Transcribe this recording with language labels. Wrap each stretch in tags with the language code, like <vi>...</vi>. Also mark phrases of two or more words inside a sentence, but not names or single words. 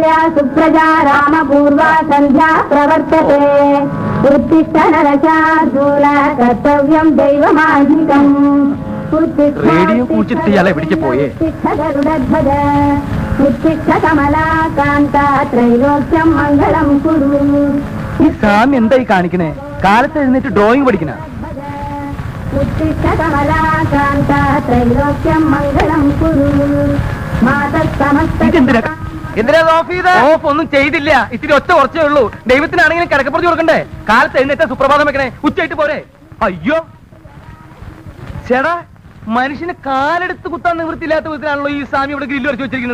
<sa>सौमित्रिया सुप्रजा रामपूर्वा सन्ध्या प्रवर्तते उत्तिष्ठ नरशार्दूल कर्तव्यं दैवमाधिकम्</sa> <ml>റേഡിയോ കുടിച്ചിട്ട് ഇയാളെ എവിടേക്ക് പോയേ?</ml> <sa>उत्तिष्ठ कमलाकान्ता त्रैलोक्यं मङ्गलं कुरु</sa> <ml>ഈ സ്വാമി എന്തായി കാണിക്കണേ? കാലത്ത് എഴുന്നേറ്റ് ഡ്രോയിങ് പഠിക്കണ?</ml> <sa>उत्तिष्ठ कमलाकान्ता त्रैलोक्यं मङ्गलं कुरु</sa> <ml>ഓഫ് ഒന്നും ചെയ്തില്ല. ഇത്തിരി ഒറ്റ കുറച്ചേ ഉള്ളൂ. ദൈവത്തിനാണെങ്കിലും കിടക്കപ്പുറത്ത് കൊടുക്കണ്ടേ? കാലത്ത് എഴുന്നേറ്റ് സുപ്രഭാതം വെക്കണേ, ഉച്ചയായിട്ട് പോരെ? അയ്യോ ചേടാ, മനുഷ്യന് കാലെടുത്ത് കുത്താൻ നിവൃത്തിയില്ലാത്ത വിധത്തിലാണല്ലോ ഈ സ്വാമി ഇവിടെ ഗ്രില്ല് വരച്ച് വെച്ചിരിക്കുന്നത്.</ml>